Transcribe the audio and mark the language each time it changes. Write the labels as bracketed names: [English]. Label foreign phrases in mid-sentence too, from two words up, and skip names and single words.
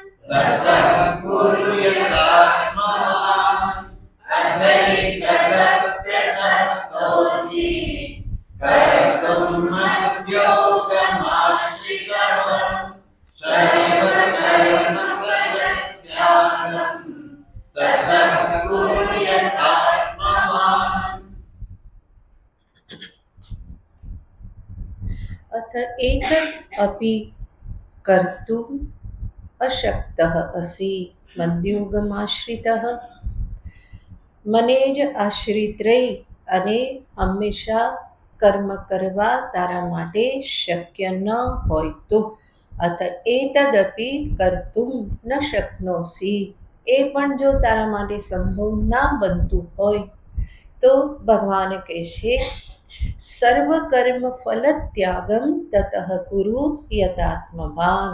[Sanskrit] ततः कुरु यतात्मवान् अथैतदप्यशक्तोऽसि कर्तुं मद्योगमाश्रितः सर्वकर्मफलत्यागम् ततः कुरु यतात्मवान् अथ एतद् अपि कर्तुम् अशक्तः असि मद्योगमाश्रितः. [Gujarati] મને જ આશ્રિત રહી અને હંમેશા કર્મ કરવા તારા માટે શક્ય ન હોય તો [Sanskrit] अथ एतदपी कर्तुम न शक्नोसी, [Gujarati] એ પણ જો તારા માટે સંભવ ના બનતું હોય તો ભગવાન કહેશે [Sanskrit] सर्व कर्म फल त्यागम ततः कुरु यतात्मवान.